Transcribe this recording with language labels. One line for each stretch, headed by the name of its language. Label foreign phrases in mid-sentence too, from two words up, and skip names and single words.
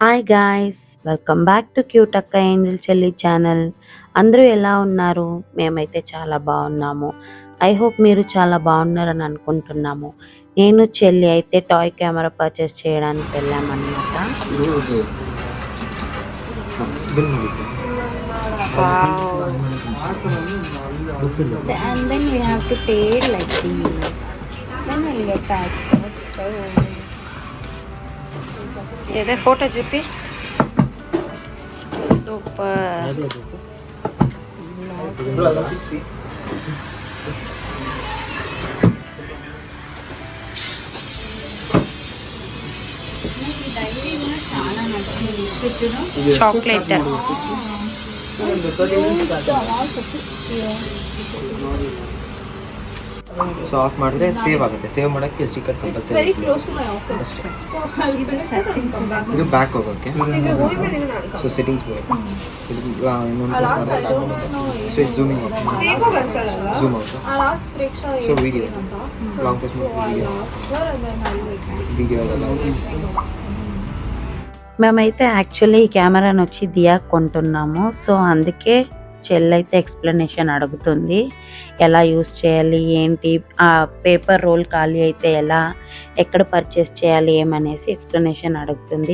Telugu: గాయ్స్,
English: welcome back to
Telugu: క్యూట్ అక్క ఏంజల్ చెల్లి ఛానల్. అందరూ ఎలా ఉన్నారు? మేమైతే చాలా బాగున్నాము.
English: I hope
Telugu: మీరు చాలా బాగున్నారని అనుకుంటున్నాము. నేను చెల్లి అయితే
English: toy camera purchase
Telugu: చేయడానికి వెళ్ళామన్నమాట.
English: And then we have to pay like this. Then we'll get tax.
Telugu: ఏదే ఫోటో చూపి.
English: Super. Chocolate so off
Kannada: ಮಾಡಿದ್ರೆ ಸೇವ್ ಆಗುತ್ತೆ. ಸೇವ್ ಮಾಡೋಕ್ಕೆ
English: sticker compulsory.
Kannada: ಇದು ಬ್ಯಾಕ್ ಹೋಗೋಕ್ಕೆ.
English: so settings
Kannada: ಬರುತ್ತೆ. ಇನ್ನೊಂದು ಪ್ರೆಸ್ ಮಾಡಿದ್ರೆ ಬ್ಯಾಕ್ ಹೋಗುತ್ತೆ.
English: ಸೊ ಇದು zooming option. zoom out. so video long press ಮಾಡಿ ವಿಡಿಯೋ
Telugu: మేమైతే యాక్చువల్లీ ఈ కెమెరాని వచ్చి దియా కొంటున్నాము. సో అందుకే చెల్లి అయితే ఎక్స్ప్లెనేషన్ అడుగుతుంది, ఎలా యూస్ చేయాలి ఏంటి, ఆ
English: paper roll
Telugu: ఖాళీ అయితే ఎలా, ఎక్కడ పర్చేస్ చేయాలి ఏమనేసి ఎక్స్ప్లెనేషన్ అడుగుతుంది.